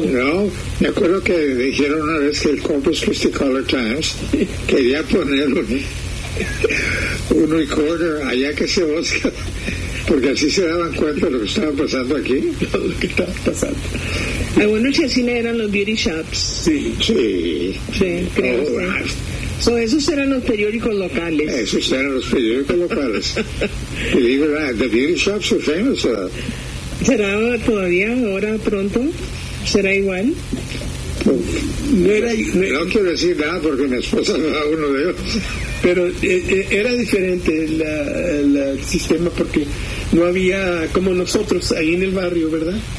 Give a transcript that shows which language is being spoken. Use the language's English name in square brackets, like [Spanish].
[Spanish] No, me acuerdo que dijeron una vez que el Corpus Christi Color Times quería poner un recorder allá que se busca. Porque así se daban cuenta de lo que estaba pasando aquí. Lo que estaba pasando. Ay, bueno, si así eran los beauty shops. Sí. Sí. Sí, creo. Oh, sí. Esos eran los periódicos locales. Esos eran los periódicos locales. [English] Believe it or not, the beauty shops are famous. [Spanish] ¿Será todavía ahora pronto? ¿Será igual? No quiero decir nada porque mi esposa no era uno de ellos. Pero era diferente el sistema porque no había como nosotros ahí en el barrio, ¿verdad?